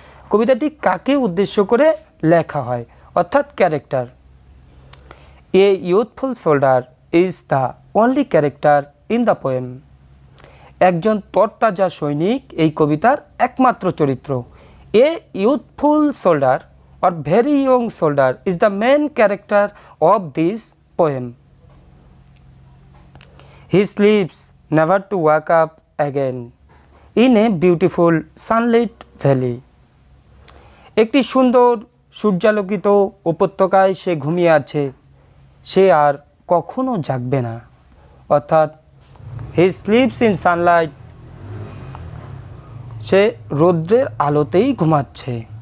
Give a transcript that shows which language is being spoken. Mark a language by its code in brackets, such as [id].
[bn] কবিতাটি কাকে উদ্দেশ্য করে লেখা হয়, অর্থাৎ character. [en] A youthful soldier is the only character in the poem. [bn] একজন তরতাজা সৈনিক এই কবিতার একমাত্র চরিত্র। [en] A youthful soldier or very young soldier is the main character of this poem। He sleeps never to wake up again in a beautiful sunlit valley. [bn] একটি সুন্দর সূর্যালোকিত উপত্যকায় সে ঘুমিয়ে আছে, সে আর কখনো জাগবে না। অর্থাৎ [en] he sleeps in sunlight, [bn] সে রৌদ্রের আলোতেই ঘুমাচ্ছে।